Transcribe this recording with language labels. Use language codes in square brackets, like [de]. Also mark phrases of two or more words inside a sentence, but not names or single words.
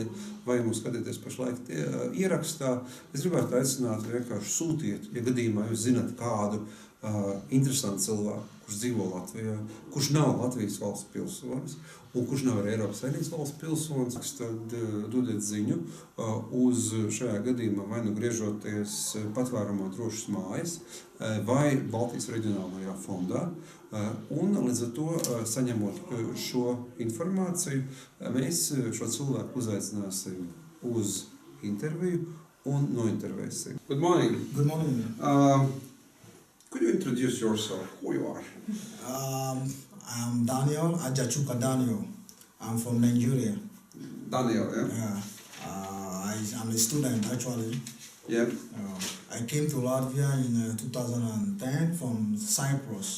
[lv] vai mūs skatīties pašlaik ierakstā, es gribētu aicināt vienkārši sūtiet, ja gadījumā jūs zināt kādu interesantu cilvēku, kurš dzīvo Latvijā, kurš nav Latvijas valsts pilsonis, un kurš nav Eiropas Savienības valsts pilsonis, tad dodiet ziņu uz šajā gadījumā vai nu griežoties Patvērumā Drošas mājas vai Baltijas reģionālajā fondā. Un līdz ar to, saņemot šo informāciju, mēs šo cilvēku uzaicināsim uz interviju un nointervēsim. [en] Good morning. Good morning. Could you introduce yourself, who you are? I'm Daniel, Ajachuka Daniel. I'm from Nigeria. Daniel, yeah? Yeah. I'm a student, actually. Yeah. I came to Latvia in 2010 from Cyprus.